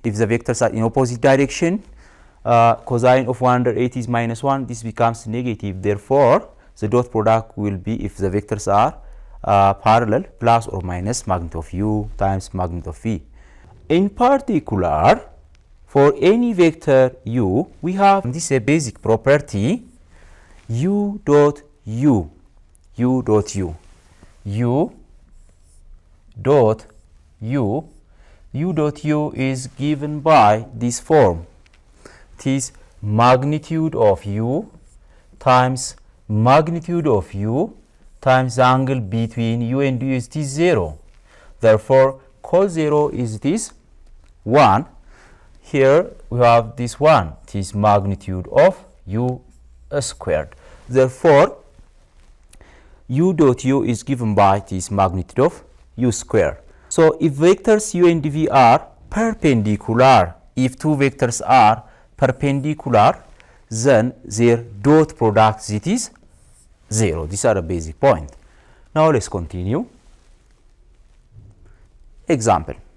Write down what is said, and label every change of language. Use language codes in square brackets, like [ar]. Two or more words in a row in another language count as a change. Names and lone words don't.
[en] If the vectors are in opposite direction, cosine of 180 is minus 1, this becomes negative. Therefore, the dot product will be, if the vectors are parallel, plus or minus magnitude of u times magnitude of v. In particular, for any vector u, we have this is a basic property u dot u, u dot u, u dot u, u dot u is given by this form. It is magnitude of u times magnitude of u times the angle between u and u is this 0. Therefore, cos 0 is this 1. Here we have this 1. It is magnitude of u squared. Therefore, u dot u is given by this magnitude of u squared. So, if vectors u and v are perpendicular, if two vectors are perpendicular, then their dot product it is 0. These are a basic point. Now, let's continue. Example.